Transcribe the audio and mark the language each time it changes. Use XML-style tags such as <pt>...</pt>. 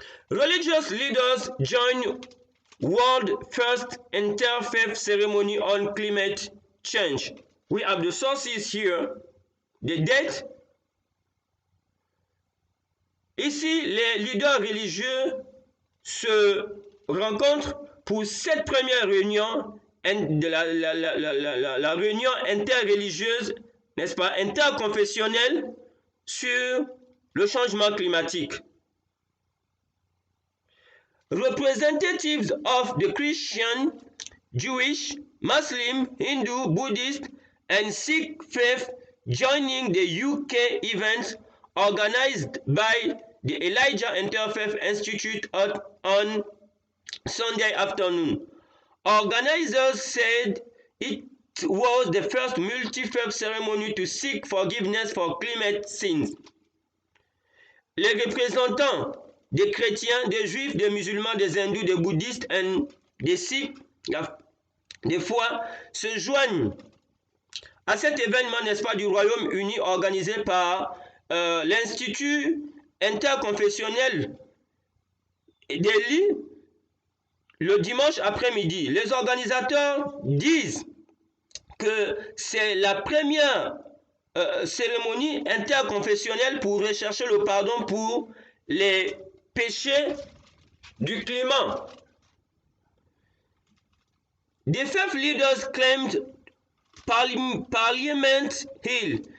<en>Religious leaders join World First Interfaith Ceremony on Climate Change. We have the sources here, the date.</en> <fr>Ici, les leaders religieux se rencontrent pour cette première réunion de la réunion interreligieuse, n'est-ce pas, interconfessionnelle sur le changement climatique.</fr> <en>Representatives of the Christian, Jewish, Muslim, Hindu, Buddhist, and Sikh faith joining the UK event organized by the Elijah Interfaith Institute on Sunday afternoon. Organizers said it was the first multi-faith ceremony to seek forgiveness for climate sins.</en> <fr>Les représentants des chrétiens, des juifs, des musulmans, des hindous, des bouddhistes et des sikhs, des fois, se joignent à cet événement, n'est-ce pas, du Royaume-Uni organisé par l'Institut interconfessionnel d'Eli le dimanche après-midi. Les organisateurs disent que c'est la première cérémonie interconfessionnelle pour rechercher le pardon pour les péchés du climat.</fr> <en>The faith leaders claimed Parliament Hill.</en>